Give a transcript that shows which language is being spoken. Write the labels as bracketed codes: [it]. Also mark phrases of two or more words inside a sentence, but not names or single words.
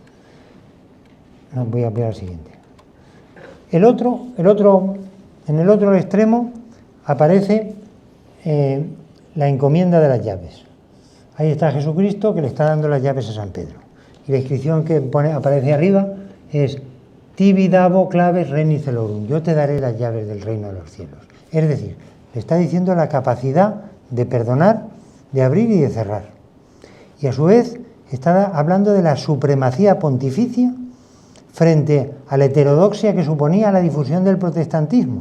[es] No, voy a ampliar al siguiente. En el otro extremo aparece la encomienda de las llaves. Ahí está Jesucristo, que le está dando las llaves a San Pedro. Y la inscripción que aparece arriba es: [la] Tibi dabo claves regni celorum. [es] Yo te daré las llaves del reino de los cielos. Es decir, le está diciendo la capacidad de perdonar, de abrir y de cerrar. Y a su vez está hablando de la supremacía pontificia frente a la heterodoxia que suponía la difusión del protestantismo.